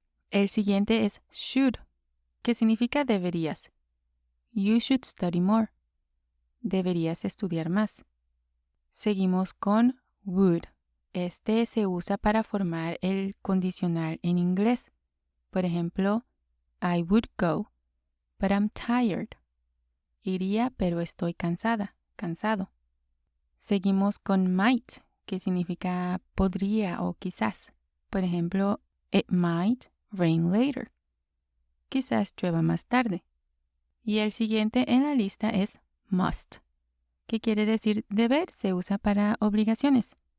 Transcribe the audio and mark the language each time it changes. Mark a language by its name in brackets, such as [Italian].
[Spanish] El siguiente es should, que significa deberías. [English] You should study more. [Spanish] Deberías estudiar más. Seguimos con would. Este se usa para formar el condicional en inglés. Por ejemplo, [English] I would go, but I'm tired. [Spanish] Iría, pero estoy cansada, cansado. Seguimos con might, que significa podría o quizás. Por ejemplo, [English] it might rain later. [Spanish] Quizás llueva más tarde. Y el siguiente en la lista es must, que quiere decir deber, se usa para obligaciones.